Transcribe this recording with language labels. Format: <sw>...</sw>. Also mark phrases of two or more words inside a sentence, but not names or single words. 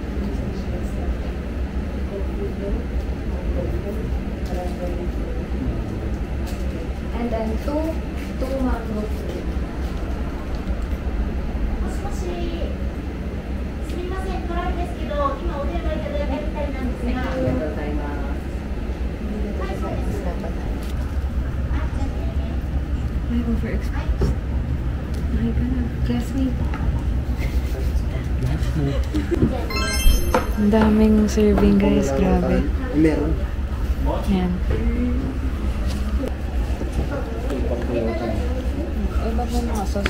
<en>and then two mango fruit.</en> <ja>もしもし、すみません、暗いですけど、今お電話いただいたみたいなんですが。ありがとうございます。はい、そうです。あ、じゃあね。</ja> <tl>Ay, overexposed. Ay, ka na. Classmate. Ang daming</tl> <en>serving guys,</en> <tl>grabe. Meron. Yan. Eh, ba't may mga sauce?</tl>